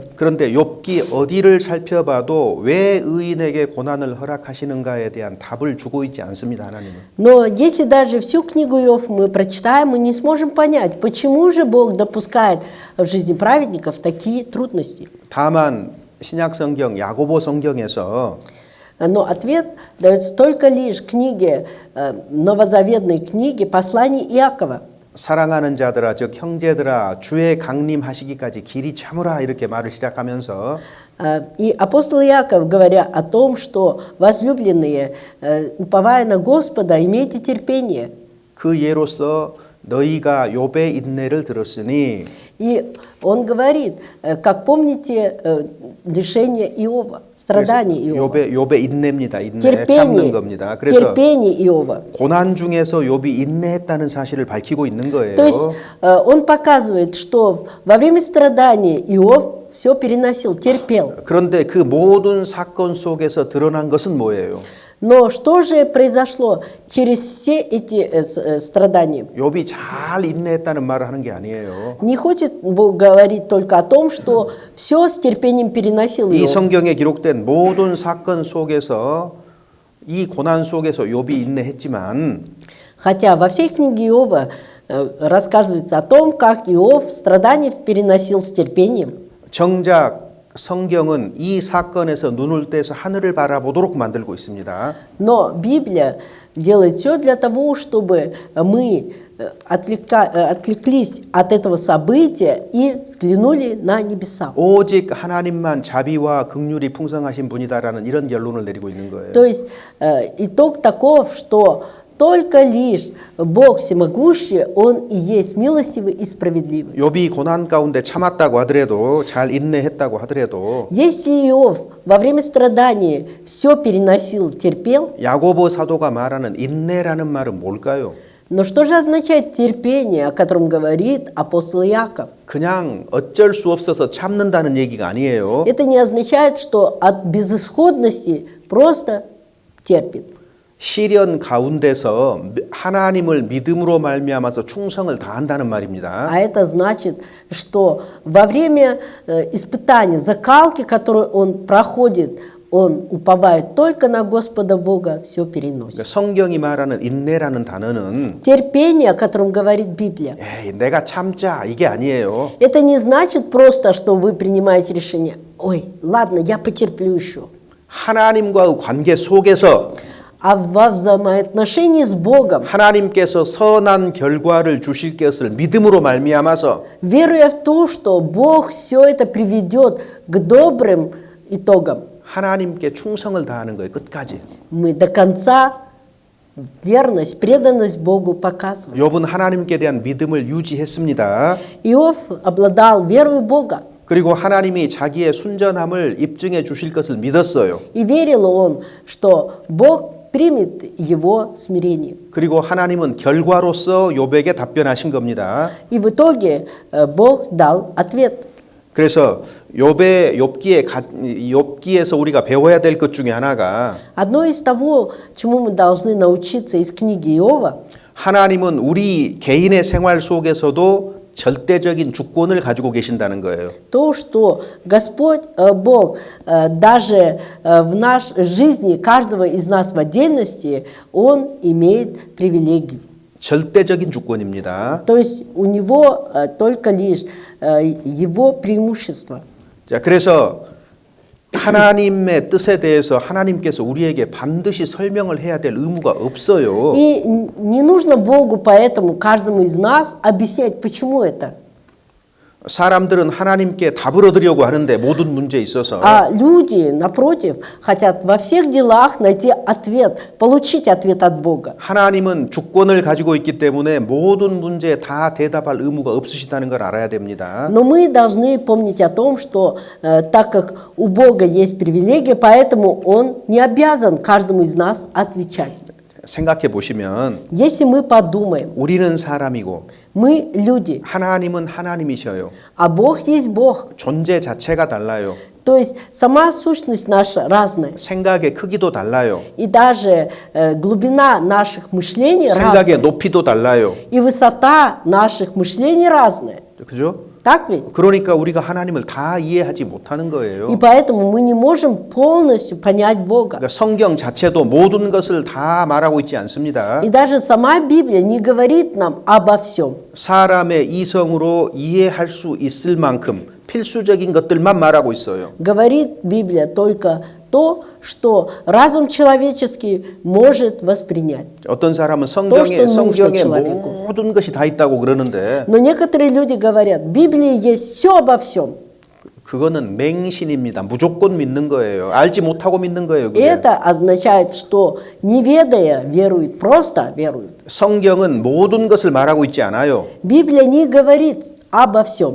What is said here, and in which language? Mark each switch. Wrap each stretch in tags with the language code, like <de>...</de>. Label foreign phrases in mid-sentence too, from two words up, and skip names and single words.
<ko>그런데 욥기 어디를 살펴봐도 왜 의인에게 고난을 허락하시는가에 대한 답을 주고 있지 않습니다, 하나님은.</ko> <ru>Но если даже всю книгу Иов мы прочитаем, мы не сможем понять, почему же Бог допускает в жизни праведников такие трудности.</ru> <ko>다만 신약 성경 야고보 성경에서</ko> <ru>Но ответ дается только лишь в книге, новозаветной книге посланий Иакова.</ru> <ko>사랑하는 자들아 즉 형제들아 주의 강림하시기까지 길이 참으라 이렇게 말을 시작하면서</ko> <ru>И апостол Иаков, говоря о том, что возлюбленные, уповая на Господа, имейте терпение.</ru> <ko>그 예로서 너희가 욥의 인내를 들었으니</ko> <ru>И он говорит, как помните, лишение Иова, страдания Иова.</ru> <ko>욥의 인내입니다. 인내 참는 겁니다. 그래서</ko> <ru>терпение Иова.</ru> <ko>고난 중에서 욥이 인내했다는 사실을 밝히고 있는 거예요.</ko> <ru>То есть он показывает, что во время страданий Иов все переносил, терпел.</ru> <ko>그런데 그 모든 사건 속에서 드러난 것은 뭐예요?</ko> <ru>Но что же произошло через все эти страдания?</ru> <ko>욥이 잘 인내했다는 말을 하는 게 아니에요.</ko> <ru>Не хочет Бог говорить только о том, что все с терпением переносил</ru> <ko>이</ko> <ru>Иов.</ru> <ko>성경에 기록된 모든 사건 속에서 이 고난 속에서 욥이 인내했지만</ko> <ru>Хотя во всей книге Иова рассказывается о том, как Иов страдания переносил с терпением.</ru> <ko>정작 성경은 이 사건에서 눈을 떼서 하늘을 바라보도록 만들고 있습니다.</ko> <ru>Но Библия делает все для того, чтобы мы отвлеклись от этого события и взглянули на небеса.</ru> <ko>오직 하나님만 자비와 긍휼이 풍성하신 분이다라는 이런 결론을 내리고 있는 거예요.</ko> <ru>То есть итог таков, что только лишь Бог всемогущий, Он и есть милостивый и справедливый.</ru> <ko>욥이 고난 가운데 참았다고 하더라도 잘 인내했다고 하더라도</ko> <ru>Если Иов во время страданий все переносил, терпел,</ru> <ko>야고보 사도가 말하는 인내라는 말은 뭘까요?</ko> <ru>но что же означает терпение, о котором говорит апостол Иаков?</ru> <ko>그냥 어쩔 수 없어서 참는다는 얘기가 아니에요.</ko> <ru>Это не означает, что от безысходности просто терпит.</ru> <ko>시련 가운데서 하나님을 믿음으로 말미암아서 충성을 다한다는 말입니다.</ko> <ru>А это значит, что во время испытания, закалки, которую он проходит, он уповает только на Господа Бога, все переносит.</ru> <ko>그러니까 성경이 말하는 인내라는 단어는</ko> <ru>Терпение, о котором говорит Библия,</ru> <ko>에이, 내가 참자 이게 아니에요.</ko> <ru>это не значит просто, что вы принимаете решение. Ой, ладно, я потерплю еще.</ru> <ko>하나님과의 관계 속에서</ko> <ru>А во взаимоотношении с Богом,</ru> <ko>하나님께서 선한 결과를 주실 것을 믿음으로 말미암아서</ko> <ru>веруя в то, что Бог все это приведет к добрым итогам,</ru> <ko>하나님께 충성을 다하는 거예요. 끝까지.</ko> <ru>мы до конца верность, преданность Богу показываем.</ru> <ko>욥은 하나님께 대한 믿음을 유지했습니다.</ko> <ru>Иов обладал верой в Бога,</ru> <ko>그리고 하나님이 자기의 순전함을 입증해 주실 것을 믿었어요.</ko> <ru>и верил он, что Бог примет его смирение.</ru> <ko>그리고 하나님은 결과로서 욥에게 답변하신 겁니다.</ko> <ru>И в итоге Бог дал ответ.</ru> <ko>그래서 욥기에서 우리가 배워야 될 것 중에 하나가</ko> <ru>Одно из того, чему мы должны научиться из книги Иова,</ru> <ko>하나님은 우리 개인의 생활 속에서도 절대적인 주권을 가지고 계신다는 거예요.</ko> <ru>то, что Господь Бог даже в нашей жизни каждого из нас в отдельности, Он имеет привилегию.</ru> <ko>절대적인 주권입니다.</ko> <ru>То есть у Него только лишь Его преимущество.</ru> <ko>자, к래서 하나님의 뜻에 대해서 하나님께서 우리에게 반드시 설명을 해야 될 의무가 없어요.</ko> <ru>И не нужно Богу поэтому каждому из нас объяснять, почему это.</ru> <ko>사람들은 하나님께 답을 얻으려고 하는데 모든 문제에 있어서</ko> <ru>А люди, напротив, хотят во всех делах найти ответ, получить ответ от Бога.</ru> <ko>하나님은 주권을 가지고 있기 때문에 모든 문제에 다 대답할 의무가 없으시다는 걸 알아야 됩니다.</ko> <ru>Но мы должны помнить о том, что так как у Бога есть привилегия, поэтому Он не обязан каждому из нас отвечать.</ru> <ko>생각해 보시면</ko> <ru>Если мы подумаем,</ru> <ko>우리는 사람이고</ko> <ru>мы люди,</ru> <ko>하나님은 하나님이셔요.</ko> <ru>а Бог есть Бог.</ru> <ko>존재 자체가 달라요.</ko> <ru>То есть сама сущность наша разная.</ru> <ko>생각의 크기도 달라요.</ko> <ru>И даже глубина наших мышлений</ru> <ko>생각의</ko> <ru>разная.</ru> <ko>높이도 달라요.</ko> <ru>И высота наших мышлений разная.</ru> <ko>그죠?</ko> <ru>Так ведь?</ru> <ko>그러니까 우리가 하나님을 다 이해하지 못하는 거예요.</ko> <ru>И поэтому мы не можем полностью понять Бога.</ru> <ko>그러니까 성경 자체도 모든 것을 다 말하고 있지 않습니다.</ko> <ru>И даже сама Библия не говорит нам обо всем.</ru> <ko>사람의 이성으로 이해할 수 있을 만큼 필수적인 것들만 말하고 있어요.</ko> <ru>Говорит Библия только то, что разум человеческий может воспринять.</ru> <ko>어떤 사람은</ko> <ru>что</ru> <ko>성경에</ko> <ru>нужно человеку.</ru> <ko>모든 것이 다 있다고 그러는데</ko> <ru>Но некоторые люди говорят, в Библии есть все обо всем.</ru> <ko>그거는 맹신입니다. 무조건 믿는 거예요. 알지 못하고 믿는 거예요.</ko> <ru>И</ru> <ko>그게.</ko> <ru>это означает, что не ведая верует, просто верует.</ru> <ko>성경은 모든 것을 말하고 있지 않아요.</ko> <ru>Библия не говорит обо всем,</ru>